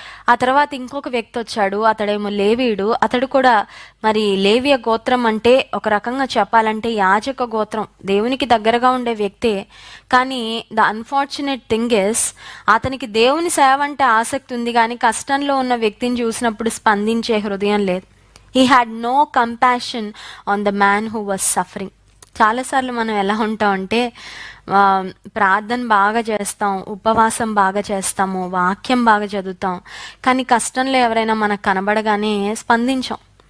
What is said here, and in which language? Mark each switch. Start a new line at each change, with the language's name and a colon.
Telugu: ఆ తర్వాత ఇంకొక వ్యక్తి వచ్చాడు. అతడేమో లేవీయుడు. అతడు కూడా మరి లేవియ గోత్రం అంటే ఒక రకంగా చెప్పాలంటే యాజక గోత్రం, దేవునికి దగ్గరగా ఉండే వ్యక్తే. కానీ
English: the unfortunate thing is
Telugu: అతనికి దేవుని సేవ అంటే ఆసక్తి ఉంది, కానీ కష్టంలో ఉన్న వ్యక్తిని చూసినప్పుడు స్పందించే హృదయం లేదు.
English: He had no compassion on the man who was suffering.
Telugu: చాలాసార్లు మనం ఎలా ఉంటామంటే ప్రార్థన బాగా చేస్తాం, ఉపవాసం బాగా చేస్తాము, వాక్యం బాగా చదువుతాం, కానీ కష్టంలో ఎవరైనా మనకు కనబడగానే స్పందించాం.